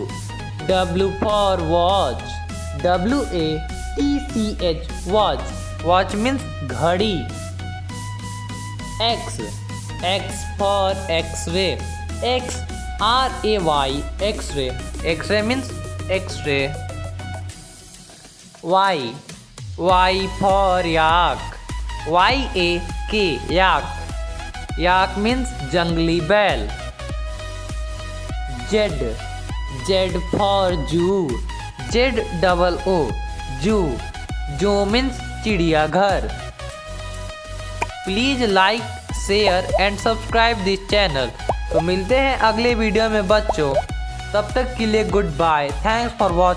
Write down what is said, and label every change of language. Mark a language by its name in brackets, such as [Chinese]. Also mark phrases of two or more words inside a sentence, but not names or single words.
[English] W for watch. WATCH watch. Watch means घड़ी. X. X for X-ray. XRAY X-ray. X-ray means X-ray. Y. Y for yak. YAK yak. Yak means [Hindi] जंगली बैल. [English] Z. Z for zoo. ZOO zoo. Zoo means चिड़ियाघर. Please like share and subscribe this channel. [Hindi] तो मिलते हैं अगले वीडियो में बच्चों. तब तक के लिए [English] Good bye. Thanks for watching.